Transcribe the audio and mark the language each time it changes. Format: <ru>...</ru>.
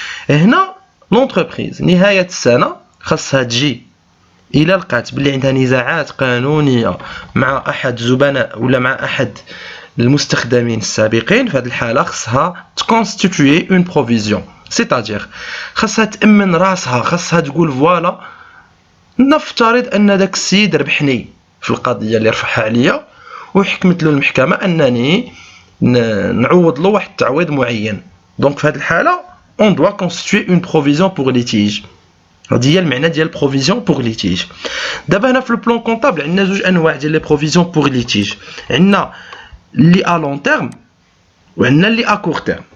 <ar>هنا لونتربريز نهايه السنه خاصها تجي إلا لقات بلي عندها نزاعات قانونية مع أحد الزبناء ولا مع أحد المستخدمين السابقين، في هذه الحالة خصها تكونستيتوي اون بروفيزيون، سيتادير خصها تأمن راسها، خصها تقول فوالا نفترض أن داك السيد ربحني في القضية اللي رفعها عليا وحكمت له المحكمة أنني نعوض له واحد التعويض معين. دونك في هذه الحالة</ar> <fr>on doit constituer une provision pour litige.</fr> <ar>هذه هي المعنى ديال بروفيزيون بور ليتيج. دابا هنا في البلان كونطابل عندنا زوج انواع ديال لي بروفيزيون بور ليتيج. عندنا اللي ا لون تيرم وعندنا اللي ا كور تيرم.</ar>